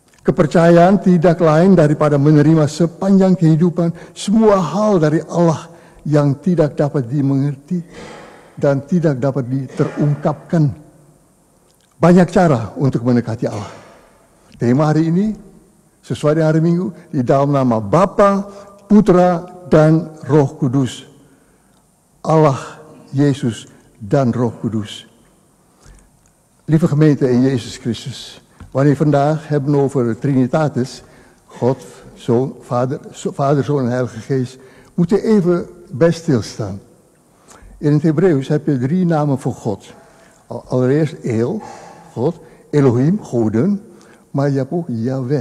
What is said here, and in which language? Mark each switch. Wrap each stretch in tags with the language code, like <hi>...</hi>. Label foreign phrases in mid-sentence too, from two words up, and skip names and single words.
<id>Kepercayaan tidak lain daripada menerima sepanjang kehidupan semua hal dari Allah yang tidak dapat dimengerti dan tidak dapat terungkapkan. Banyak cara untuk mendekati Allah. Tema hari ini, sesuai dengan hari Minggu, di dalam nama Bapa, Putra, dan Roh Kudus. Allah, Jezus, dan Roh Kudus.</id> <nl>Lieve gemeente in Jezus Christus, wanneer we vandaag hebben over Trinitatis, God, Zoon, Vader, Zoon en Heilige Geest, moeten we even bij stilstaan. In het Hebreeuws heb je 3 namen voor God. Allereerst El, God, Elohim, goden, maar je hebt ook Yahweh.</nl>